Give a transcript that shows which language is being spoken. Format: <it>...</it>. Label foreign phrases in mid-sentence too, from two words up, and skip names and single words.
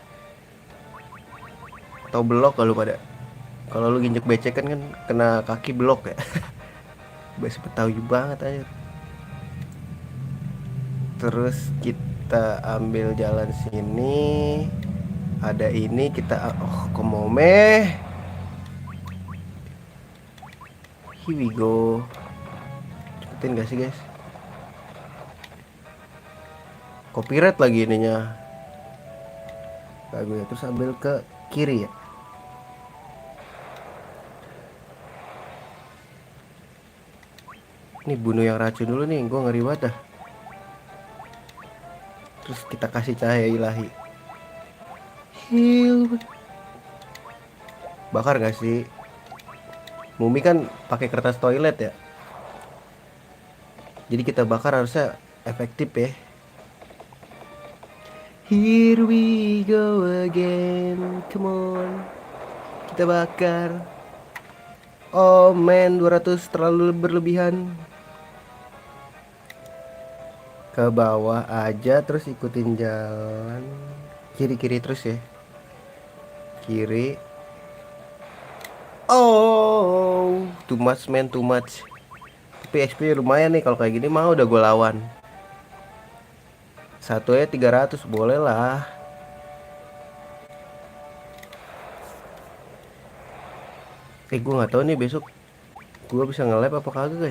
<id>Atau blok kalau pada. Kalau lu ginjek becekan kan kena kaki blok ya. Bahasa Betawi banget aja. Terus kita ambil jalan sini. Ada ini kita komome.</id> <en>Here we go.</en> <id>Cepetin gak sih guys? Copyright lagi ininya. Bagus ya. Terus ambil ke kiri ya. Ini bunuh yang racun dulu nih. Gue ngeri banget dah. Terus kita kasih cahaya ilahi. Heal. Bakar gak sih? Mumi kan pakai kertas toilet ya. Jadi kita bakar harusnya efektif ya.</id> <en>Here we go again. Come on.</en> <id>Kita bakar.</id> <en>Oh man,</en> <id>200 terlalu berlebihan. Ke bawah aja terus ikutin jalan. Kiri-kiri terus ya. Kiri.</id> <en>Oh, too much man, too much.</en> <id>Tapi XP lumayan nih kalau kayak gini mah udah gue lawan. Satu ya 300 boleh lah. Gue nggak tahu nih besok gue bisa nge-live apa kagak guys.</id>